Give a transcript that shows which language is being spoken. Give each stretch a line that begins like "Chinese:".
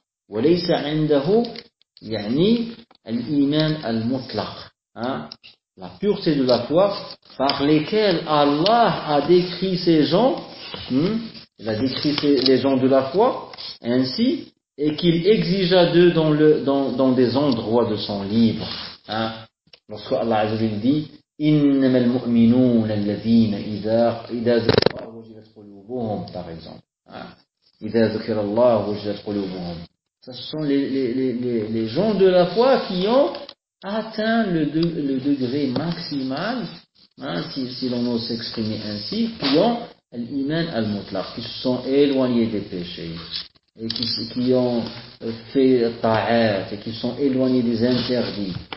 Arabic: وليس عنده يعني الإيمان المطلق. Hein?
French: La pureté de la foi par lesquelles Allah a décrit ces gens. Il a décrit les gens de la foi ainsi et qu'il exigea d'eux dans des endroits de son livre. Hein? Lorsque Allah Azza wa Jalla dit
Arabic: إنما المؤمنون الذين إذا ذكر الله وجلت قلوبهم
French: par exemple.
Arabic: إذا ذكر الله وجلت قلوبهم.
French: Ce sont les gens de la foi qui ont atteint le degré maximal, hein, si l'on ose s'exprimer ainsi, qui ont l'iman al-mutlaq, qui se sont éloignés des péchés, et qui ont fait ta'at, et qui sont éloignés des interdits.